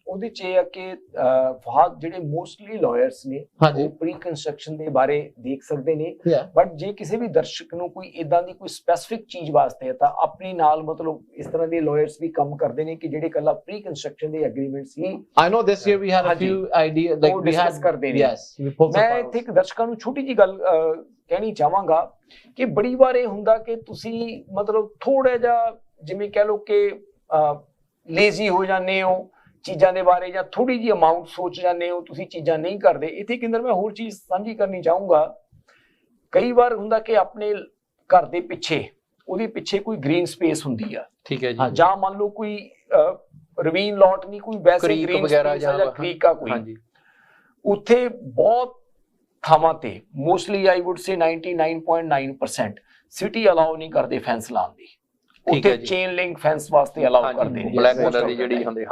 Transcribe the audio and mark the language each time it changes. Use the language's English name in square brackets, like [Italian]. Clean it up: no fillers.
[Punjabi] ਉਹਦੇ 'ਚ ਇਹ ਆ ਕਿ ਫਹਾਦ ਜਿਹੜੇ ਮੋਸਟਲੀ ਲਾਇਰਸ ਨੇ ਉਹ ਪ੍ਰੀ ਕੰਸਟਰਕਸ਼ਨ ਦੇ ਬਾਰੇ ਦੇਖ ਸਕਦੇ ਨੇ, ਬਟ ਜੇ ਕਿਸੇ ਵੀ ਦਰਸ਼ਕ ਨੂੰ ਕੋਈ ਇਦਾਂ ਦੀ ਕੋਈ ਸਪੈਸਿਫਿਕ ਚੀਜ਼ ਵਾਸਤੇ ਹੈ ਤਾਂ ਆਪਣੇ ਨਾਲ ਮਤਲਬ ਇਸ ਤਰ੍ਹਾਂ ਦੇ ਲਾਇਰਸ ਵੀ ਕੰਮ ਕਰਦੇ ਨੇ ਕਿ ਜਿਹੜੇ ਕੱਲਾ ਪ੍ਰੀ ਕੰਸਟਰਕਸ਼ਨ ਦੇ agreements he [English] I know this year we had a few ideas like we had [Punjabi] ਕਰਦੇ ਨੇ। [English] yes we pulled some [Punjabi] ਮੈਂ ਇੱਥੇ ਇੱਕ ਦਰਸ਼ਕਾਂ ਨੂੰ ਛੋਟੀ ਜੀ ਗੱਲ ਕਹਿਣੀ ਚਾਹਾਂਗਾ ਕਿ ਬੜੀ ਵਾਰ ਇਹ ਹੁੰਦਾ ਕਿ ਤੁਸੀਂ ਮਤਲਬ ਥੋੜਾ ਜਿਹਾ ਜਿਵੇਂ ਕਹਿ ਲਓ ਕਿ ਲੇਜ਼ੀ ਹੋ ਜਾਂਦੇ ਹੋ ਚੀਜ਼ਾਂ ਦੇ ਬਾਰੇ, ਜਾਂ ਥੋੜੀ ਜਿਹੀ ਅਮਾਉਂਟ ਸੋਚ ਜਾਂਦੇ ਹੋ, ਤੁਸੀਂ ਚੀਜ਼ਾਂ ਨਹੀਂ ਕਰਦੇ। ਇੱਥੇ ਕਿੰਦਰ ਮੈਂ ਹੋਰ ਚੀਜ਼ ਸਾਂਝੀ ਕਰਨੀ ਚਾਹੂੰਗਾ। ਕਈ ਵਾਰ ਹੁੰਦਾ ਕਿ ਆਪਣੇ ਘਰ ਦੇ ਪਿੱਛੇ, ਉਹਦੇ ਪਿੱਛੇ ਕੋਈ ਗ੍ਰੀਨ ਸਪੇਸ ਹੁੰਦੀ ਆ, ਠੀਕ ਹੈ ਜੀ, ਜਾਂ ਮੰਨ ਲਓ ਕੋਈ ਰਵੀਨ ਲੋਟ ਨਹੀਂ, ਕੋਈ ਵੈਸੇ ਗ੍ਰੀਨ ਵਗੈਰਾ ਜਾਂ ਕ੍ਰੀਕ ਆ ਕੋਈ, ਉੱਥੇ ਬਹੁਤ ਥਾਵਾਂ ਤੇ ਮੋਸਟਲੀ [English] I would say [Punjabi] 99.9% ਸਿਟੀ ਅਲਾਉ ਨਹੀਂ ਕਰਦੇ ਫੈਂਸ ਲਾਉਣ ਦੀ, ਉੱਥੇ ਚੇਨ ਲਿੰਕ ਫੈਂਸ ਵਾਸਤੇ ਅਲਾਉ ਕਰਦੇ ਨੇ, ਬਲੈਕ ਕਲਰ ਦੀ ਜਿਹੜੀ ਹੁੰਦੀ।